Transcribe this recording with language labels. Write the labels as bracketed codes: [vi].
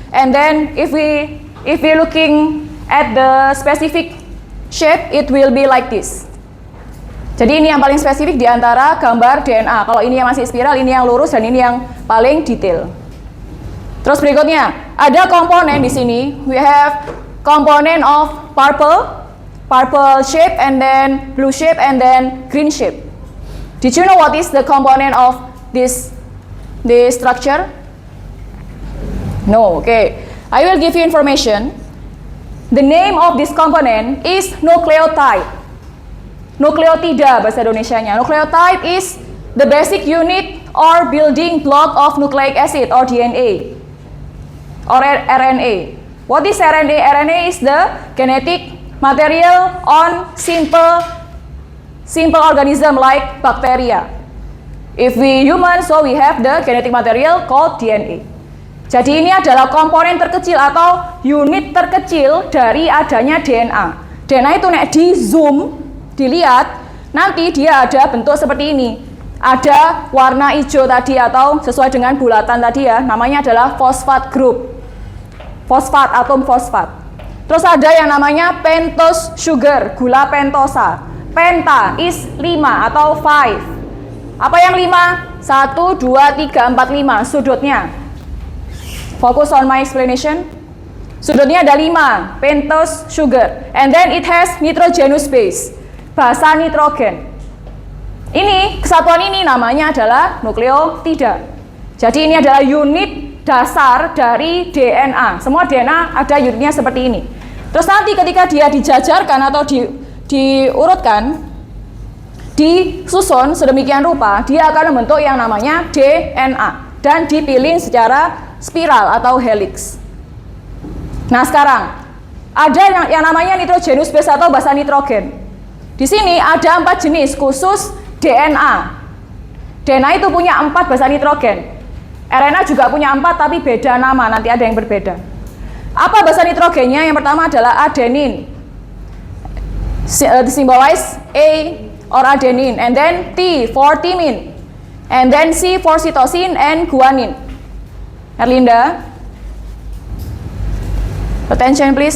[en] And then if we looking at the specific shape, it will be like this. [id] Jadi ini yang paling spesifik di antara gambar DNA. Kalau ini yang masih spiral, ini yang lurus dan ini yang paling detail. Terus berikutnya, ada komponen di sini. [en] We have component of purple shape and then blue shape and then green shape. Did you know what is the component of this structure? No, okay. I will give you information. The name of this component is nucleotide. [id] Nukleotida bahasa Indonesianya. [en] Nucleotide is the basic unit or building block of nucleic acid or DNA or RNA. What is RNA? RNA is the genetic material on simple organism like bacteria. If we human, so we have the genetic material called DNA. [id] Jadi ini adalah komponen terkecil atau unit terkecil dari adanya DNA. DNA itu nek di zoom, dilihat, nanti dia ada bentuk seperti ini. Ada warna hijau tadi atau sesuai dengan bulatan tadi ya, namanya adalah fosfat group. Fosfat, atom fosfat. Terus ada yang namanya pentose sugar, gula pentosa. [en] Penta is 5 [id] atau 5. Apa yang 5? 1, 2, 3, 4, 5 sudutnya. [en] Focus on my explanation. [id] Sudutnya ada 5, [en] pentose sugar. And then it has nitrogenous base, basa nitrogen. [id] Ini, kesatuan ini namanya adalah nukleotida. Jadi ini adalah unit dasar dari DNA. Semua DNA ada unitnya seperti ini. Terus nanti ketika dia dijajarkan atau diurutkan, disusun sedemikian rupa, dia akan membentuk yang namanya DNA. Dan dipilih secara spiral atau helix. Nah sekarang ada yang namanya nitrogenous base atau basa nitrogen. Di sini ada 4 jenis khusus DNA. DNA itu punya 4 basa nitrogen. RNA juga punya 4 tapi beda nama, nanti ada yang berbeda. Apa basa nitrogennya? Yang pertama adalah adenin. [en] Symbolize A or adenin, and then T for thymine, and then C for cytosine and guanine. Erlinda, attention please.